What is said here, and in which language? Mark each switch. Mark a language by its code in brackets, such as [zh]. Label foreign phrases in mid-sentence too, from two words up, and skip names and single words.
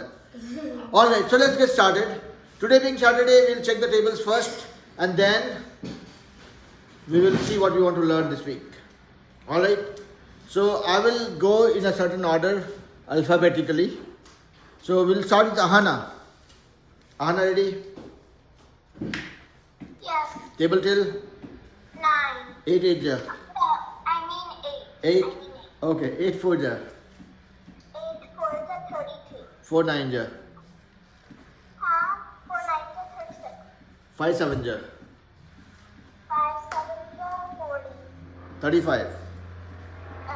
[en] Alright, so let's get started. Today being Saturday, we'll check the tables first and then we will see what we want to learn this week. Alright, so I will go in a certain order alphabetically. So we'll start with Ahana. Ahana, ready? Yes. Table till? 9. 8 8 ja. I mean 8. 8. Okay, 8 4 ja. 8 4 is 32. 4 9 ja. 4 9 is 36. 5 7 ja. 5 7 is 40. 35. 4